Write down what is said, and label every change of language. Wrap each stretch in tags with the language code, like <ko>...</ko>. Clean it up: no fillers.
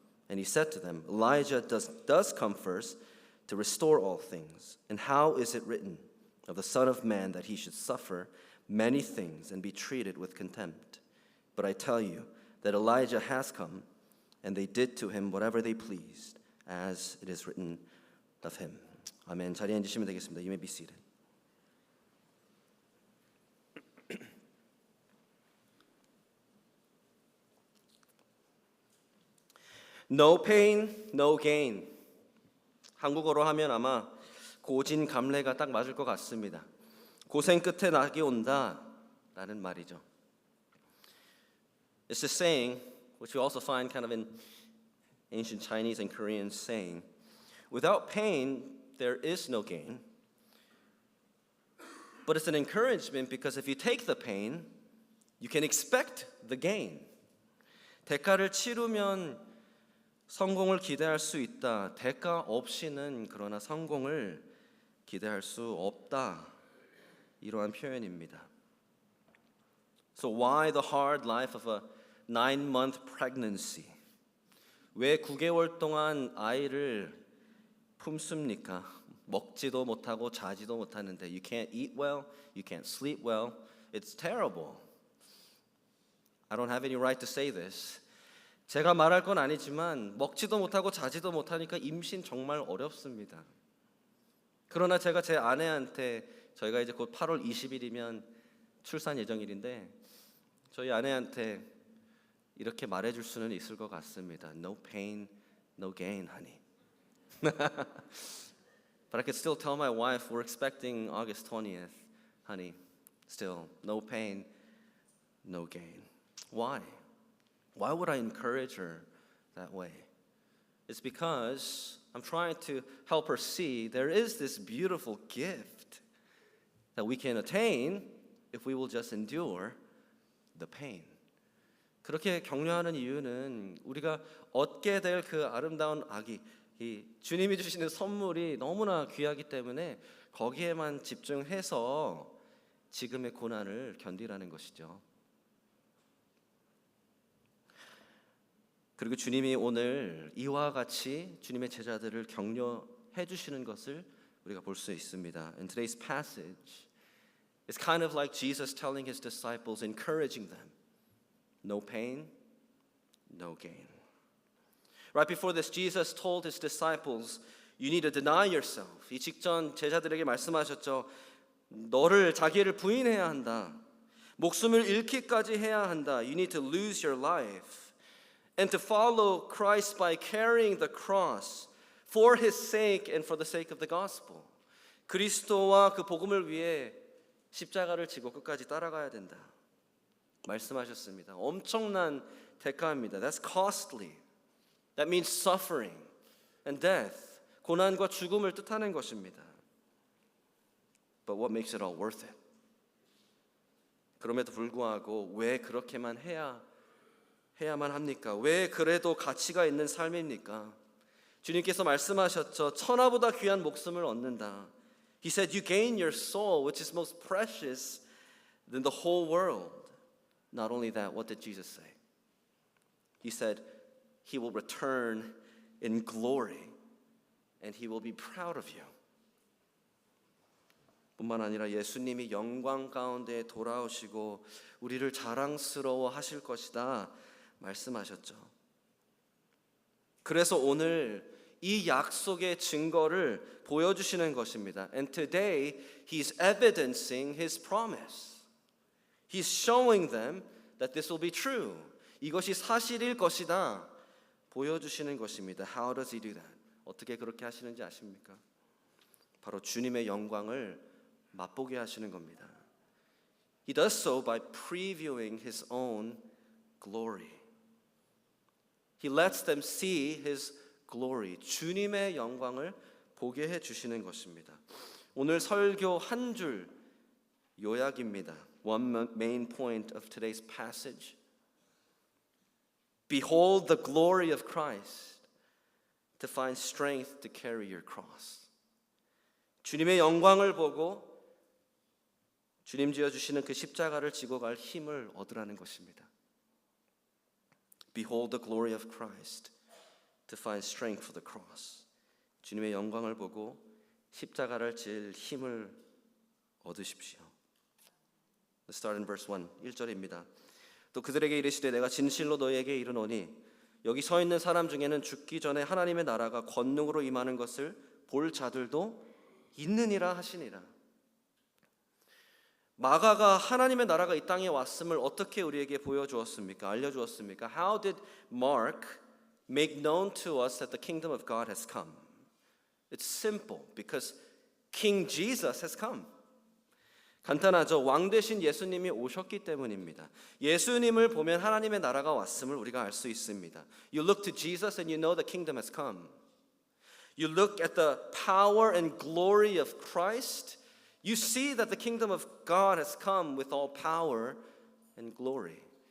<en>And he said to them, Elijah does come first to restore all things. And how is it written of the Son of Man that he should suffer many things and be treated with contempt? But I tell you that Elijah has come, and they did to him whatever they pleased, as it is written of him.</en> <ko>아멘. 자리에 앉으시면 되겠습니다.</ko> <en>You may be seated. No pain, no gain.</en> <ko>한국어로 하면 아마 고진감래가 딱 맞을 것 같습니다. 고생 끝에 낙이 온다라는 말이죠.</ko> <en>It's a saying which we also find kind of in ancient Chinese and Korean saying, without pain, there is no gain. But it's an encouragement because if you take the pain, you can expect the gain.</en> <ko>대가를 치르면 성공을 기대할 수 있다. 대가 없이는 그러나 성공을 기대할 수 없다. 이러한 표현입니다.</ko> <en>So why the hard life of a 9-month pregnancy?</en> <ko>왜 9개월 동안 아이를 품습니까? 먹지도 못하고 자지도 못하는데</ko> <en>you can't eat well, you can't sleep well. It's terrible. I don't have any right to say this.</en> <ko>제가 말할 건 아니지만 먹지도 못하고 자지도 못하니까 임신 정말 어렵습니다. 그러나 제가 제 아내한테 저희가 이제 곧 8월 20일이면 출산 예정일인데 저희 아내한테 이렇게 말해줄 수는 있을 것 같습니다.</ko> <en>No pain, no gain, honey. But I could still tell my wife we're expecting August 20th, honey. Still, no pain, no gain. Why? Why would I encourage her that way? It's because I'm trying to help her see there is this beautiful gift that we can attain if we will just endure the pain.</en> <ko>그렇게 격려하는 이유는 우리가 얻게 될 그 아름다운 아기, 이 주님이 주시는 선물이 너무나 귀하기 때문에 거기에만 집중해서 지금의 고난을 견디라는 것이죠. 그리고 주님이 오늘 이와 같이 주님의 제자들을 격려해 주시는 것을 우리가 볼 수 있습니다.</ko> <en>In today's passage, it's kind of like Jesus telling his disciples, encouraging them. No pain, no gain. Right before this, Jesus told his disciples, you need to deny yourself.</en> <ko>이 직전 제자들에게 말씀하셨죠. 너를 자기를 부인해야 한다. 목숨을 잃기까지 해야 한다.</ko> <en>You need to lose your life. And to follow Christ by carrying the cross for his sake and for the sake of the gospel.</en> <ko>그리스도와 그 복음을 위해 십자가를 지고 끝까지 따라가야 된다 말씀하셨습니다. 엄청난 대가입니다.</ko> <en>That's costly. That means suffering and death.</en> <ko>고난과 죽음을 뜻하는 것입니다.</ko> <en>But what makes it all worth it?</en> <ko>그럼에도 불구하고 왜 그렇게만 해야만 합니까? 왜 그래도 가치가 있는 삶입니까? 주님께서 말씀하셨죠. 천하보다 귀한 목숨을 얻는다.</ko> <en>He said, you gain your soul, which is most precious than the whole world. Not only that, what did Jesus say? He said, He will return in glory and He will be proud of you.</en> <ko>뿐만 아니라 예수님이 영광 가운데 돌아오시고 우리를 자랑스러워 하실 것이다 말씀하셨죠. 그래서 오늘 이 약속의 증거를 보여주시는 것입니다.</ko> <en>And today He's evidencing His promise. He's showing them that this will be true.</en> <ko>이것이 사실일 것이다 보여주시는 것입니다.</ko> <en>How does He do that?</en> <ko>어떻게 그렇게 하시는지 아십니까? 바로 주님의 영광을 맛보게 하시는 겁니다.</ko> <en>He does so by previewing His own glory. He lets them see His glory.</en> <ko>주님의 영광을 보게 해주시는 것입니다. 오늘 설교 한 줄 요약입니다.</ko> <en>One main point of today's passage. Behold the glory of Christ to find strength to carry your cross.</en> <ko>주님의 영광을 보고 주님 지어주시는 그 십자가를 지고 갈 힘을 얻으라는 것입니다.</ko> <en>Behold the glory of Christ to find strength for the cross.</en> <ko>주님의 영광을 보고 십자가를 질 힘을 얻으십시오.</ko> <en>Let's start in verse 1,</en> <ko>1절입니다. 또 그들에게 이르시되 내가 진실로 너희에게 이르노니 여기 서 있는 사람 중에는 죽기 전에 하나님의 나라가 권능으로 임하는 것을 볼 자들도 있느니라 하시니라. 마가가 하나님의 나라가 이 땅에 왔음을 어떻게 우리에게 보여주었습니까? 알려주었습니까?</ko> <en>How did Mark make known to us that the kingdom of God has come? It's simple, because King Jesus has come.</en> <ko>간단하죠. 왕 되신 예수님이 오셨기 때문입니다. 예수님을 보면 하나님의 나라가 왔음을 우리가 알 수 있습니다.</ko> <en>You look to Jesus and you know the kingdom has come. You look at the power and glory of Christ, you see that the kingdom of God has come with all power and glory.</en>